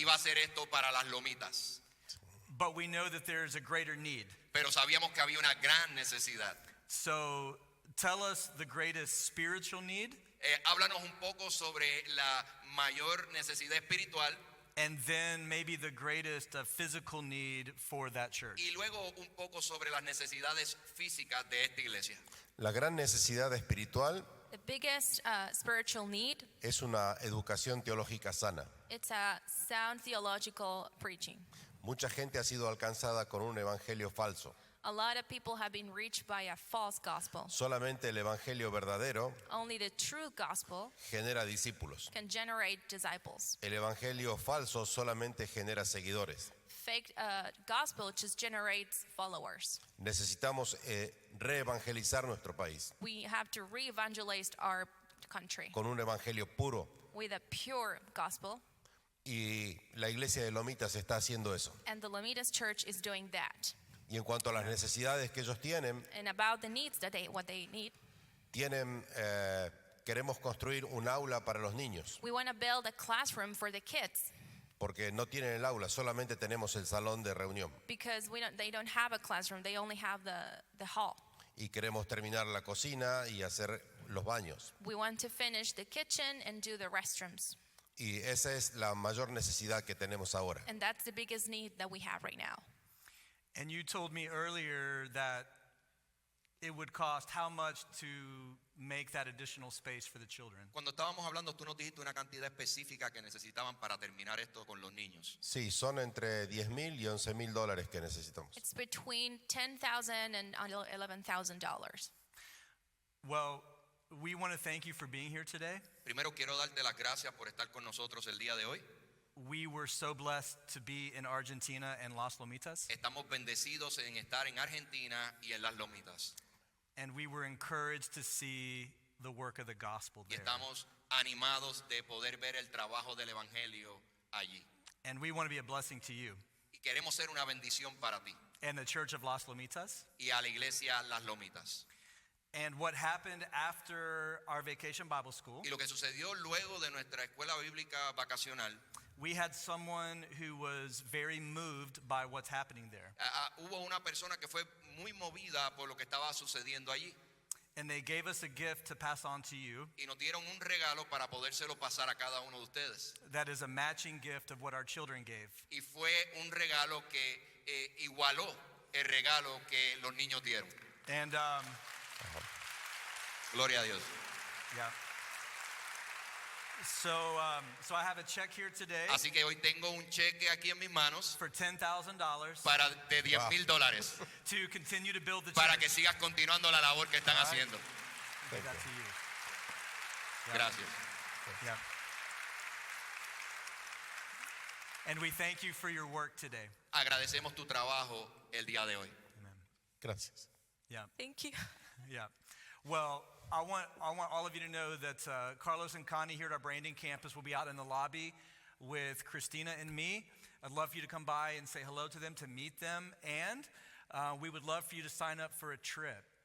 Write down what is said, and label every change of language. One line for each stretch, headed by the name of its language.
Spanish: iba a ser esto para las lomitas.
English: But we know that there's a greater need.
Spanish: Pero sabíamos que había una gran necesidad.
English: So tell us the greatest spiritual need.
Spanish: Háblanos un poco sobre la mayor necesidad espiritual.
English: And then maybe the greatest physical need for that church.
Spanish: Y luego un poco sobre las necesidades físicas de esta iglesia. La gran necesidad espiritual
English: The biggest spiritual need,
Spanish: es una educación teológica sana.
English: it's a sound theological preaching.
Spanish: Mucha gente ha sido alcanzada con un evangelio falso.
English: A lot of people have been reached by a false gospel.
Spanish: Solamente el evangelio verdadero
English: Only the true gospel
Spanish: genera discípulos.
English: can generate disciples.
Spanish: El evangelio falso solamente genera seguidores.
English: Fake gospel just generates followers.
Spanish: Necesitamos reevangelizar nuestro país
English: We have to re-evangelize our country
Spanish: con un evangelio puro.
English: with a pure gospel.
Spanish: Y la iglesia de Lomitas está haciendo eso.
English: And the Lomitas Church is doing that.
Spanish: Y en cuanto a las necesidades que ellos tienen,
English: And about the needs that what they need,
Spanish: queremos construir un aula para los niños.
English: we want to build a classroom for the kids
Spanish: Porque no tienen el aula, solamente tenemos el salón de reunión.
English: because they don't have a classroom, they only have the hall.
Spanish: Y queremos terminar la cocina y hacer los baños.
English: We want to finish the kitchen and do the restrooms.
Spanish: Y esa es la mayor necesidad que tenemos ahora. And that's the biggest need that we have right now.
English: And you told me earlier that it would cost how much to make that additional space for the children?
Spanish: Cuando estábamos hablando, tú nos dijiste una cantidad específica que necesitaban para terminar esto con los niños. Sí, son entre $10,000 y $11,000 que necesitamos.
English: It's between $10,000 and $11,000. Well, we want to thank you for being here today.
Spanish: Primero quiero darte las gracias por estar con nosotros el día de hoy.
English: We were so blessed to be in Argentina and Las Lomitas.
Spanish: Estamos bendecidos en estar en Argentina y en las Lomitas.
English: And we were encouraged to see the work of the gospel
Spanish: Y
English: there.
Spanish: estamos animados de poder ver el trabajo del evangelio allí.
English: And we want to be a blessing to you.
Spanish: Y queremos ser una bendición para ti
English: And the Church of Las Lomitas.
Spanish: y a la iglesia Las Lomitas.
English: And what happened after our Vacation Bible School,
Spanish: Y lo que sucedió luego de nuestra escuela bíblica vacacional,
English: we had someone who was very moved by what's happening there.
Spanish: hubo una persona que fue muy movida por lo que estaba sucediendo allí.
English: And they gave us a gift to pass on to you.
Spanish: Y nos dieron un regalo para podérselo pasar a cada uno de ustedes.
English: That is a matching gift of what our children gave.
Spanish: Y fue un regalo que igualó el regalo que los niños dieron.
English: And
Spanish: Gloria a Dios. yeah.
English: So I have a check here today
Spanish: Así que hoy tengo un cheque aquí en mis manos
English: for $10,000
Spanish: para de $10,000
English: to continue to build the
Spanish: para que
English: church.
Spanish: sigas continuando la labor que están haciendo.
English: Give that to you. Yeah.
Spanish: Gracias. Yeah.
English: And we thank you for your work today.
Spanish: Agradecemos tu trabajo el día de hoy. Gracias. Yeah.
English: Thank you. Yeah. Well, I want all of you to know that Carlos and Connie here at our Brandon campus will be out in the lobby with Christina and me. I'd love for you to come by and say hello to them, to meet them, and we would love for you to sign up for a trip.